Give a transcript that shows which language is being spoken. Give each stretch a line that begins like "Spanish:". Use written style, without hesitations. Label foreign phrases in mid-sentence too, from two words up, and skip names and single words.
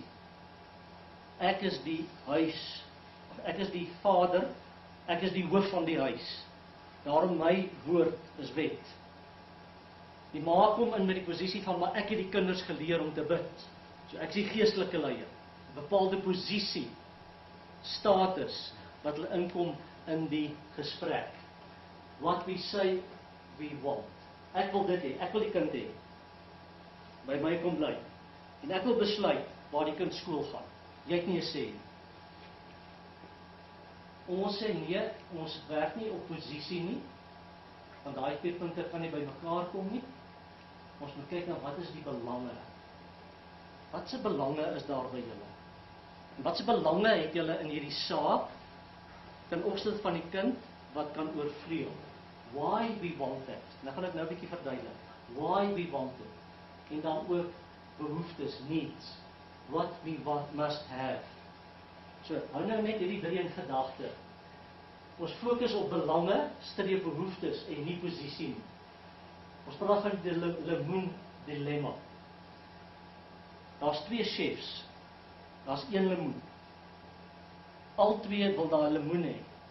Afrikaans: Ek is die huis, ek is die vader, ek is die hoof van die huis. Daarom my woord is wet. Die ma kom in met die posisie van, maar ek het die kinders geleer om te bid. So ek is die geestelike leier. 'n Bepaalde posisie, status, wat hulle inkom in die gesprek.
English: What we say, we want.
Afrikaans: Ek wil dit hê, ek wil die kind hê. By my kom bly. En ek wil besluit waar die kind skool gaan. Jy het nie 'n sê nie. Ons sê nee, ons werk nie op posisie nie, want daai twee punte kan nie by mekaar kom nie. Ons moet kyk na wat is die belange. Wat se belange is daar by julle? En wat se belange het julle in hierdie saak ten opsigte van die kind wat kan oorvleuel?
English: Why we want it.
Afrikaans: Nou gaan ek nou 'n bietjie verduidelik.
English: Why we want it.
Afrikaans: En dan ook behoeftes,
English: needs. What we must have.
Afrikaans: So, hou nou net hierdie drie in gedagte. Ons fokus op belange, streef behoeftes en nie posisie nie. Ons praat van die lemoen dilemma. Daar's twee chefs. Daar's een lemoen. Al twee wil daai lemoen hê.